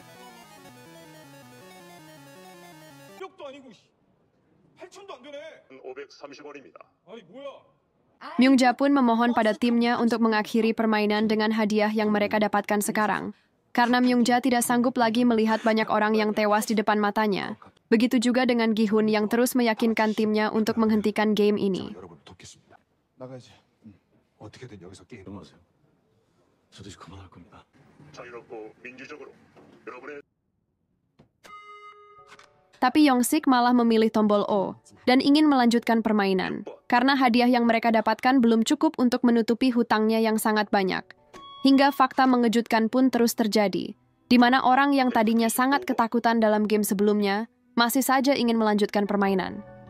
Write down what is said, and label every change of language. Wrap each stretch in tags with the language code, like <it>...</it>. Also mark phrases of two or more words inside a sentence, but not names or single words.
<id>Myung-ja pun memohon pada timnya untuk mengakhiri permainan dengan hadiah yang mereka dapatkan sekarang, karena Myung-ja tidak sanggup lagi melihat banyak orang yang tewas di depan matanya. Begitu juga dengan Gi-hun yang terus meyakinkan timnya untuk menghentikan game ini.</id> <ko>여러분 돕겠습니다. 나가야지. 어떻게든 여기서 게임. 넘어가세요. 저도 이제 그만할 겁니다. 자유롭고 민주적으로 여러분의</ko> <id>Tapi Yong-sik malah memilih tombol O dan ingin melanjutkan permainan, karena hadiah yang mereka dapatkan belum cukup untuk menutupi hutangnya yang sangat banyak. Hingga fakta mengejutkan pun terus terjadi, di mana orang yang tadinya sangat ketakutan dalam game sebelumnya masih saja ingin melanjutkan permainan.</id>